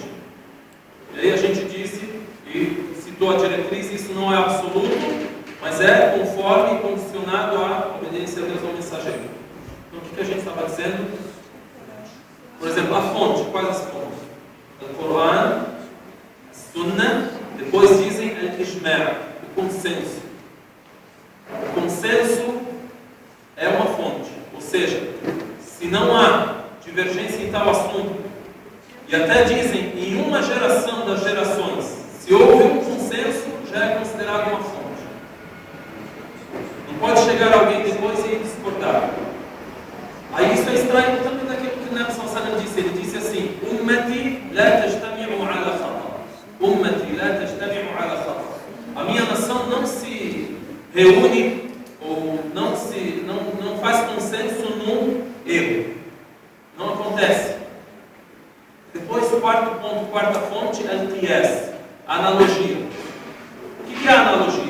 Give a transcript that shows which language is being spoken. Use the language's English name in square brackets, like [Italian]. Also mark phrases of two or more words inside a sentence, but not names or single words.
[Portuguese] E aí a gente disse e citou a diretriz: isso não é absoluto, mas é conforme e condicionado à obediência a Deus ao mensageiro. Então o que a gente estava dizendo? Por exemplo, a fonte. Quais as fontes? O Coran, a Sunnah, depois dizem al-Ijma', o consenso. O consenso é uma fonte, ou seja, se não há divergência em tal assunto, e até dizem em uma geração das gerações, se houve um consenso, já é considerado uma fonte. Não pode chegar alguém depois e discordar. Aí isso é extraído também daquilo que o Nabi [Arabic] صلى الله عليه وسلم [Portuguese] disse. Ele disse assim: [Arabic] أمتي لا تجتمع على خطأ. أمتي لا تجتمع على خطأ. [Portuguese] A minha nação não se reúne ou não faz consenso num erro. Não acontece. Depois o quarto ponto, quarta fonte é o qiyas, a analogia. O que é a analogia?